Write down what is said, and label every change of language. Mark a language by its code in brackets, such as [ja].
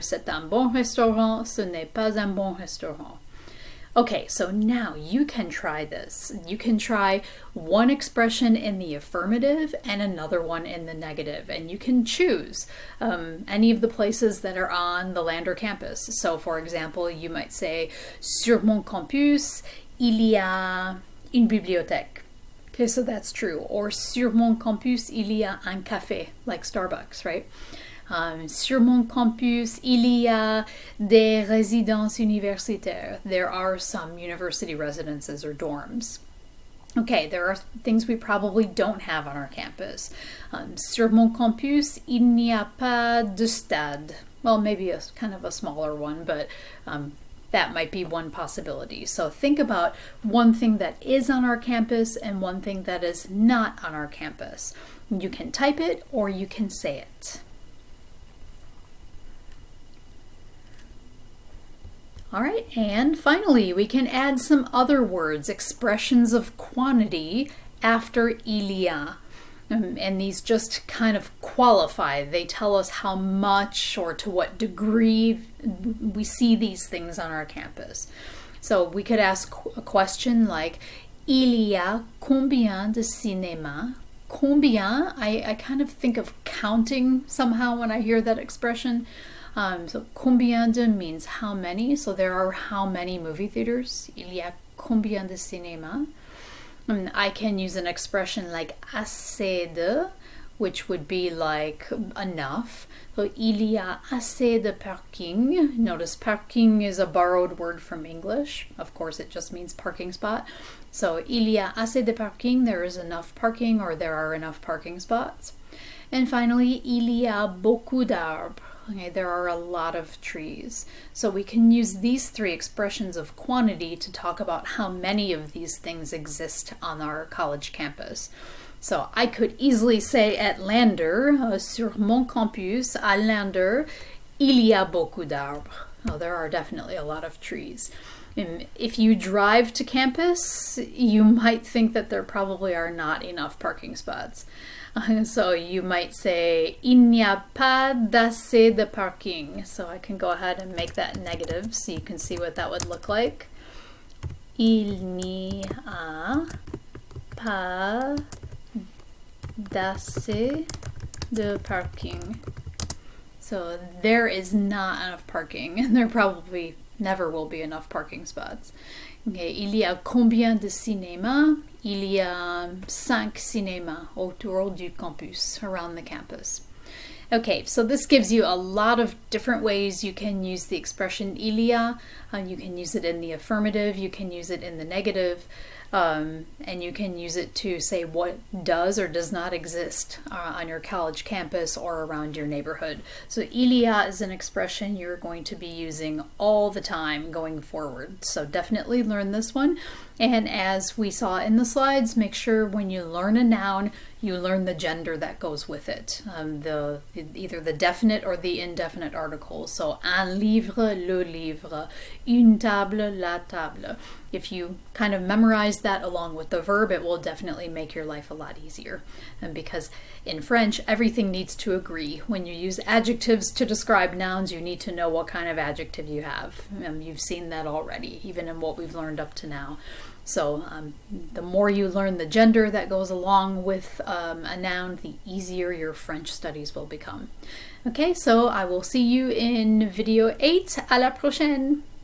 [fr] C'est un bon restaurant, ce n'est pas un bon restaurant. [en] Okay, so now you can try this. You can try one expression in the affirmative and another one in the negative, and you can choose any of the places that are on the Lander campus. So for example, you might say, [fr] sur mon campus, il y a une bibliothèque. [en] Okay, so that's true. [fr] Or sur mon campus, il y a un café, [en] like Starbucks, right? [fr] Sur mon campus, il y a des résidences universitaires. [en] There are some university residences or dorms. Okay, there are things we probably don't have on our campus. [fr] Sur mon campus, il n'y a pas de stade. [en] Well, maybe a kind of a smaller one, but that might be one possibility. So think about one thing that is on our campus and one thing that is not on our campus. You can type it or you can say it. All right, and finally, we can add some other words, expressions of quantity after il y a. And these just kind of qualify. They tell us how much or to what degree we see these things on our campus. So we could ask a question like, [fr] il y a combien de cinémas? [en] Combien, I kind of think of counting somehow when I hear that expression. So combien de means how many, so there are how many movie theaters. [fr] Il y a combien de cinémas? [en] I can use an expression like assez de, which would be like enough. So [fr] il y a assez de parking. [en] Notice parking is a borrowed word from English. Of course, it just means parking spot. So [fr] il y a assez de parking, [en] there is enough parking or there are enough parking spots. And finally, [fr] il y a beaucoup d'arbres. [en] Okay, there are a lot of trees. So we can use these three expressions of quantity to talk about how many of these things exist on our college campus. So I could easily say at Lander, [fr] sur mon campus, à Lander, il y a beaucoup d'arbres. [en] Oh, there are definitely a lot of trees. And if you drive to campus, you might think that there probably are not enough parking spots. So you might say, [fr] il n'y a pas d'assez de parking. [en] So I can go ahead and make that negative so you can see what that would look like. [fr] Il n'y a pas d'assez de parking. [en] So there is not enough parking, and there probably never will be enough parking spots. [fr] Okay, il y a combien de cinémas? Il y a 5 cinémas autour du campus, [en] around the campus. Okay, so this gives you a lot of different ways you can use the expression il y a. You can use it in the affirmative, you can use it in the negative, and you can use it to say what does or does not exist on your college campus or around your neighborhood. So il y a is an expression you're going to be using all the time going forward. So definitely learn this one. And as we saw in the slides, make sure when you learn a noun, you learn the gender that goes with it, either the definite or the indefinite article. [fr] So un livre, le livre, une table, la table. [en] If you kind of memorize that along with the verb, it will definitely make your life a lot easier. And because in French, everything needs to agree. When you use adjectives to describe nouns, you need to know what kind of adjective you have. You've seen that already, even in what we've learned up to now. So the more you learn the gender that goes along with a noun, the easier your French studies will become. Okay, so I will see you in video 8. [fr] À la prochaine!